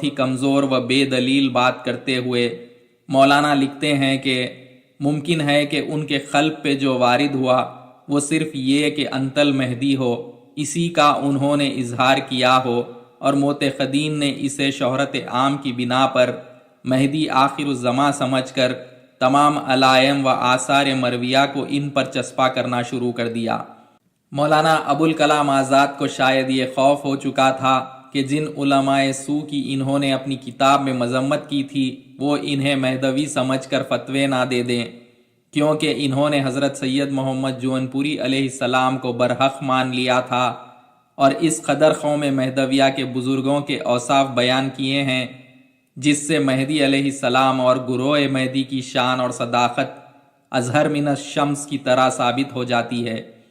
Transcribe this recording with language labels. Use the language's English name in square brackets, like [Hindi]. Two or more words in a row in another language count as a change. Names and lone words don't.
[Urdu] ہی کمزور و بے دلیل بات کرتے ہوئے مولانا لکھتے ہیں کہ ممکن ہے کہ ان کے قلب پہ جو وارد ہوا وہ صرف یہ کہ [Arabic] انت المہدی [Urdu] ہو، اسی کا انہوں نے اظہار کیا ہو، اور معتقدین نے اسے شہرت عام کی بنا پر مہدی آخر الزماں سمجھ کر تمام علائم و آثار مرویہ کو ان پر چسپاں کرنا شروع کر دیا۔ مولانا ابوالکلام آزاد کو شاید یہ خوف ہو چکا تھا کہ جن علماء سو کی انہوں نے اپنی کتاب میں مذمت کی تھی وہ انہیں مہدوی سمجھ کر فتوے نہ دے دیں، کیونکہ انہوں نے حضرت سید محمد جون پوری [Arabic] علیہ السلام [Urdu] کو برحق مان لیا تھا، اور اس قدر قوم مہدویہ کے بزرگوں کے اوصاف بیان کیے ہیں جس سے مہدی [Arabic] علیہ السلام [Urdu] اور گروہ مہدی کی شان اور صداقت [Arabic] اظہر من الشمس [Urdu] کی طرح ثابت ہو جاتی ہے۔